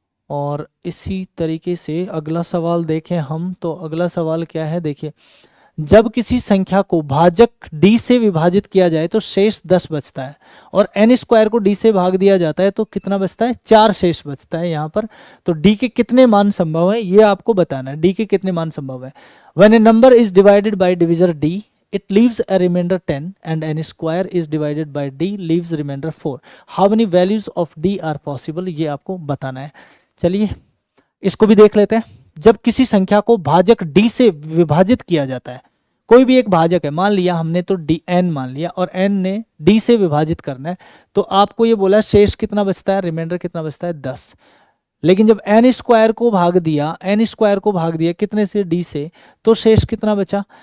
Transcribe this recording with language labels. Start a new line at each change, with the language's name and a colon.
Hindi: और इसी तरीके से अगला सवाल देखें हम, तो अगला सवाल क्या है देखिए, जब किसी संख्या को भाजक d से विभाजित किया जाए तो शेष 10 बचता है, और n स्क्वायर को d से भाग दिया जाता है तो कितना बचता है, 4 शेष बचता है यहाँ पर। तो d के कितने मान संभव है ये आपको बताना है, d के कितने मान संभव है।
English: when a number is divided by divisor d it leaves a remainder 10 and n square is divided by d leaves remainder 4, how many values of d are possible,
Hindi: ये आपको बताना है। चलिए इसको भी देख लेते हैं। जब किसी संख्या को भाजक d से विभाजित किया जाता है, कोई भी एक भाजक है, मान लिया हमने तो d n मान लिया, और n ने d से विभाजित करना है, तो आपको ये बोला शेष कितना बचता है, रिमाइंडर कितना बचता है 10। लेकिन जब n स्क्वायर को भाग दिया, n स्क्वायर को भाग दिया कितने से, d से, तो शेष कितना बचा।